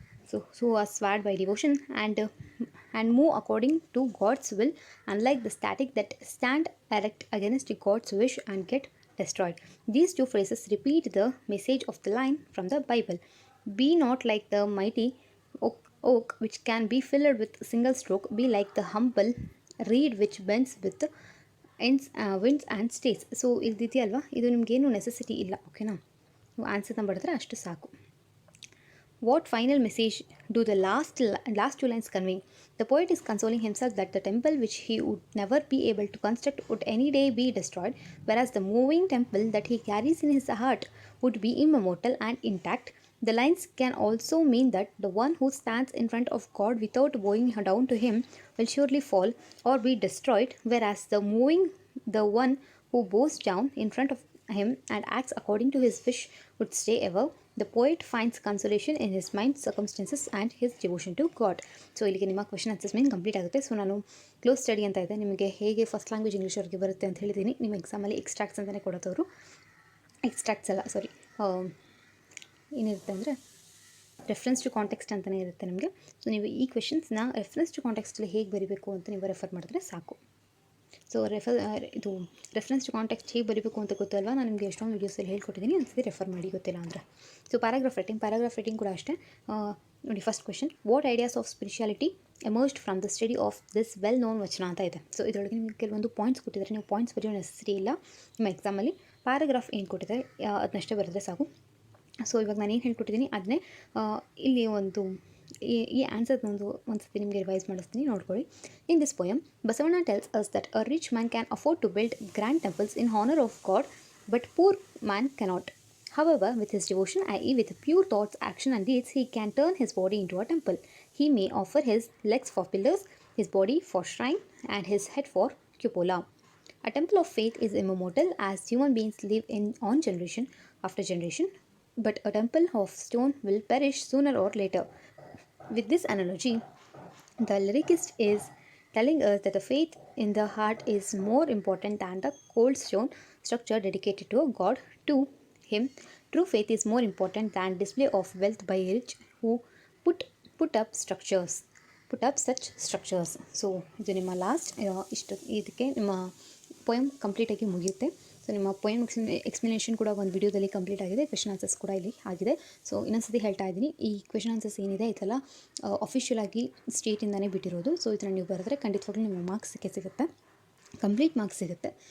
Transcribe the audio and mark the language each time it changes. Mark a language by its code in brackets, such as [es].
[en] So who are swayed by devotion and move according to God's will, unlike the static that stand erect against God's wish and get destroyed. These two phrases repeat the message of the line from the Bible. Be not like the mighty oak which can be filled with single stroke. Be like the humble reed which bends with winds and stays. [kn] So ಇದಿದೆಯಲ್ವಾ, ಇದು ನಿಮಗೇನು necessity ಇಲ್ಲ. ಓಕೆನಾ, ಆನ್ಸರ್ನ ಬರೆದ್ರೆ ಅಷ್ಟು ಸಾಕು. [en] What final message do the last two lines convey? The poet is consoling himself that the temple which he would never be able to construct would any day be destroyed, whereas the moving temple that he carries in his heart would be immortal and intact. The lines can also mean that the one who stands in front of God without bowing down to him will surely fall or be destroyed, whereas the one who bows down in front of him and acts according to his wish would stay ever. The poet finds consolation in his mind, circumstances and his devotion to God. [kn] So ಇಲ್ಲಿಗೆ ನಿಮ್ಮ question assessment complete ಆಗುತ್ತೆ. So ನಾನು close study ಅಂತ ಇದೆ, ನಿಮಗೆ ಹೇಗೆ first language English ಅವ್ರಿಗೆ ಬರುತ್ತೆ ಅಂತ ಹೇಳಿದ್ದೀನಿ. ನಿಮ್ಮ ಎಕ್ಸಾಮಲ್ಲಿ ಎಕ್ಸ್ಟ್ರಾಕ್ಟ್ಸ್ ಅಂತಲೇ ಕೊಡೋದವರು, ಎಕ್ಸ್ಟ್ರಾಕ್ಟ್ಸ್ ಅಲ್ಲ ಸಾರಿ, ಏನಿರುತ್ತೆ ಅಂದರೆ ರೆಫರೆನ್ಸ್ ಟು ಕಾಂಟೆಕ್ಸ್ಟ್ ಅಂತಲೇ ಇರುತ್ತೆ ನಿಮಗೆ. ಸೊ ನೀವು ಈ ಕ್ವೆಶನ್ಸ್ನ ರೆಫರೆನ್ಸ್ ಟು ಕಾಂಟೆಕ್ಸ್ಟಲ್ಲಿ ಹೇಗೆ ಬರೀಬೇಕು ಅಂತ ನೀವು ರೆಫರ್ ಮಾಡಿದ್ರೆ ಸಾಕು. ಸೊ ಇದು ರೆಫರೆನ್ಸ್ ಟು ಕಾಂಟೆಕ್ಸ್ಟ್ ಹೇಗೆ ಬರೀಬೇಕು ಅಂತ ಗೊತ್ತಲ್ವಾ, ನಾನು ನಿಮಗೆ ಎಷ್ಟೊಂದು ವೀಡಿಯೋಸಲ್ಲಿ ಹೇಳ್ಕೊಟ್ಟಿದ್ದೀನಿ, ಒಂದ್ಸತಿ ರೆಫರ್ ಮಾಡಿ ಗೊತ್ತಿಲ್ಲ ಅಂದರೆ. [en] so paragraph writing [kn] ಕೂಡ ಅಷ್ಟೇ. ನೋಡಿ, [en] first question, what ideas of spirituality emerged from the study of this well known vachana [kn] ಅಂತ ಇದೆ. ಸೊ ಇದರೊಳಗೆ ನಿಮಗೆ ಕೆಲವೊಂದು ಪಾಯಿಂಟ್ಸ್ ಕೊಟ್ಟಿದ್ದಾರೆ, ನೀವು ಪಾಯಿಂಟ್ಸ್ ಬರೆಯೋ ನೆಸೆಸಿಟಿ ಇಲ್ಲ ನಿಮ್ಮ ಎಕ್ಸಾಮಲ್ಲಿ. ಪ್ಯಾರಾಗ್ರಾಫ್ ಏನು ಕೊಟ್ಟಿದ್ದಾರೆ ಅದನ್ನಷ್ಟೇ ಬರೆದ್ರೆ ಸಾಕು. ಸೊ ಇವಾಗ ನಾನು ಏನು ಹೇಳ್ಕೊಟ್ಟಿದ್ದೀನಿ ಅದನ್ನೇ ಇಲ್ಲಿ ಈ ಆನ್ಸರ್ನೊಂದು ಒಂದ್ಸತಿ ನಿಮಗೆ ರಿವೈಸ್ ಮಾಡಿಸ್ತೀನಿ, ನೋಡ್ಕೊಳ್ಳಿ. [en] In this poem Basavanna tells us that a rich man can afford to build grand temples in honour of God, but poor man cannot. However, with his devotion, i.e. with pure thoughts, action and deeds, he can turn his body into a temple. He may offer his legs for pillars, his body for shrine, and his head for cupola. A temple of faith is immortal as human beings live on generation after generation. but a temple of stone will perish sooner or later. With this analogy, the lyricist is telling us that the faith in the heart is more important than the cold stone structure dedicated to a god. To him, true faith is more important than display of wealth by rich who put put up structures, put up such structures. [kn] So ಇದು ನಿಮ್ಮ last ಇಷ್ಟು ಇದಕ್ಕೆ ನಿಮ್ಮ poem ಕಂಪ್ಲೀಟಾಗಿ ಮುಗಿಯುತ್ತೆ. So ನಿಮ್ಮ poem explanation ಕೂಡ ಒಂದು ವಿಡಿಯೋದಲ್ಲಿ ಕಂಪ್ಲೀಟ್ ಆಗಿದೆ, ಕ್ವೆಶನ್ ಆನ್ಸರ್ಸ್ ಕೂಡ ಇಲ್ಲಿ ಆಗಿದೆ. ಸೊ ಇನ್ನೊಂದ್ಸತಿ ಹೇಳ್ತಾ ಇದ್ದೀನಿ, ಈ ಕ್ವೆಶನ್ ಆನ್ಸರ್ಸ್ ಏನಿದೆ ಇದೆಲ್ಲ ಅಫಿಷಿಯಲ್ ಆಗಿ ಸ್ಟೇಟಿಂದನೇ ಬಿಟ್ಟಿರೋದು. ಸೊ ಇದನ್ನು ನೀವು ಬರೆದ್ರೆ ಖಂಡಿತವಾಗ್ಲೂ ನಿಮ್ಮ ಮಾರ್ಕ್ಸ್ ಸಿಗುತ್ತೆ, ಕಂಪ್ಲೀಟ್ ಮಾರ್ಕ್ಸ್ ಸಿಗುತ್ತೆ.